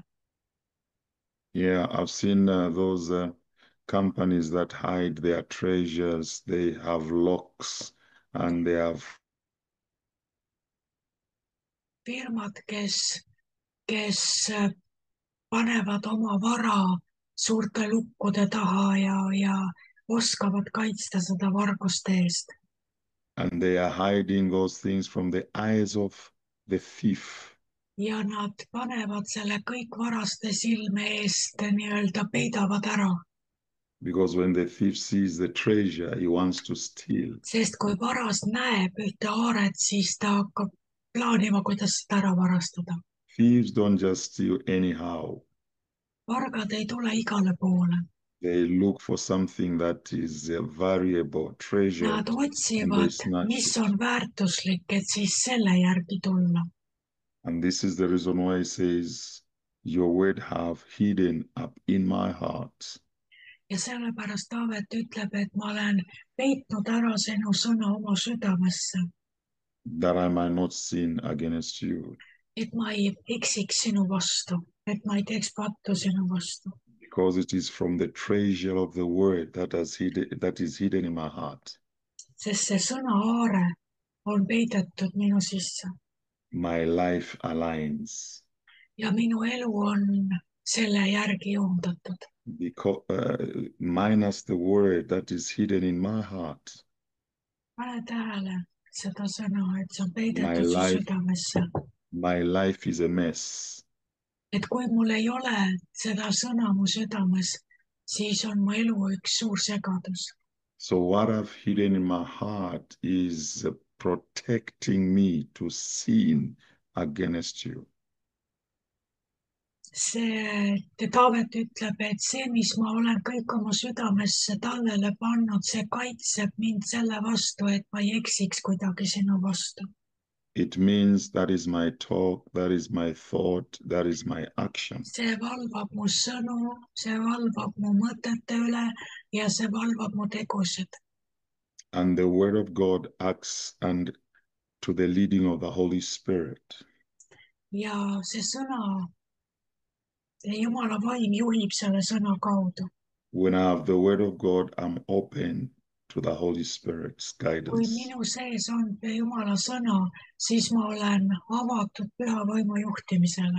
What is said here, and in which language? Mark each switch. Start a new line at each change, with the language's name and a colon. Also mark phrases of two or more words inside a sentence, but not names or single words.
English: Yeah, I've seen those companies that hide their treasures. They have locks and they have
Estonian: Firmad, kes panevad oma vara suurte lukkude taha ja oskavad kaitsta seda varguste eest.
English: and they are hiding those things from the eyes of the thief.
Estonian: Ja nad panevad selle kõik varaste silme eest nii-öelda peidavad ära.
English: Because when the thief sees the treasure, he wants to steal.
Estonian: Sest kui varas näeb ühte aaret, siis ta hakkab plaanima, kuidas seda ära varastada.
English: Thieves don't just steal anyhow.
Estonian: Vargad ei tule igale poole.
English: They look for something that is variable, treasured,
Estonian: Nad
English: and they
Estonian: otsivad,
English: snatch
Estonian: mis
English: it.
Estonian: on väärtuslik, et siis selle järgi tulla.
English: And this is the reason why he says, your word have hidden up in my heart.
Estonian: Ja sellepärast Taavet ütleb, et ma olen peitnud ära sinu sõna oma südamesse,
English: That I might not sin against you.
Estonian: et ma ei eksiks sinu vastu, et ma ei teeks pattu sinu vastu.
English: Because it is from the treasure of the word that is hidden in my heart.
Estonian: Sest see sõna aare on peidetud minu sisse
English: My life aligns.
Estonian: ja minu elu on selle järgi joondatud.
English: Because minus the word that is hidden in my heart,
Estonian: Pane tähele seda sõna, et see on
English: my
Estonian: peidetud su
English: life,
Estonian: südamesse.
English: my life is a mess.
Estonian: Et kui mul ei ole seda sõna mu südames, siis on mu elu üks suur segadus.
English: So what I've hidden in my heart is protecting me to sin against you.
Estonian: Taavet ütleb, et see, mis ma olen kõik oma südamesse tallele pannud, see kaitseb mind selle vastu, et ma ei eksiks kuidagi sinu vastu.
English: It means that is my talk, that is my thought, that is my action.
Estonian: See valvab mu sõnu, see valvab mu mõtete üle ja see valvab mu tegusid.
English: And the word of God acts and to the leading of the Holy Spirit.
Estonian: Ja see sõna, Jumala vaim juhib selle sõna kaudu.
English: When I have the word of God, I'm open to the Holy Spirit's
Estonian: Kui
English: guidance.
Estonian: minu sees on Jumala sõna, siis ma olen avatud püha võimu juhtimisele.